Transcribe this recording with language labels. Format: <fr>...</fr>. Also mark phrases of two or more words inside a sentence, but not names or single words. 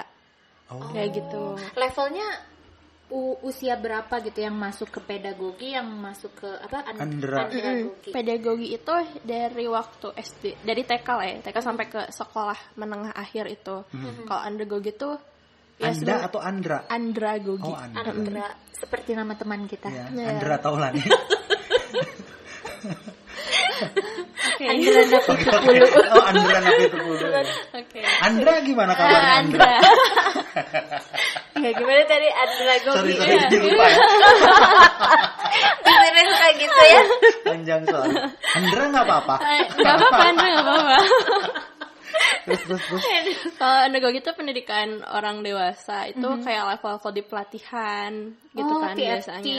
<id>Kayak gitu. Levelnya usia berapa gitu yang masuk ke pedagogi, yang masuk ke andragogi? Pedagogi itu dari waktu SD, dari TK lah ya, TK sampai ke sekolah menengah akhir itu. Kalau andragogi itu Anda atau Andra? Andragogi. Andra. Seperti nama teman kita. Ya. Andra Taulani. Andra Napi Tupulu. Andra Napi Tupulu. Andra gimana kabarnya Andra? Ya gimana tadi Andragogi? Sorry, lupa ya. Bisa kayak gitu ya. Panjang soal. Andra nggak apa-apa. Nggak apa-apa, Andra nggak apa-apa. Terus. Kalau andragogi itu pendidikan orang dewasa itu kayak level di pelatihan gitu kan biasanya.</id>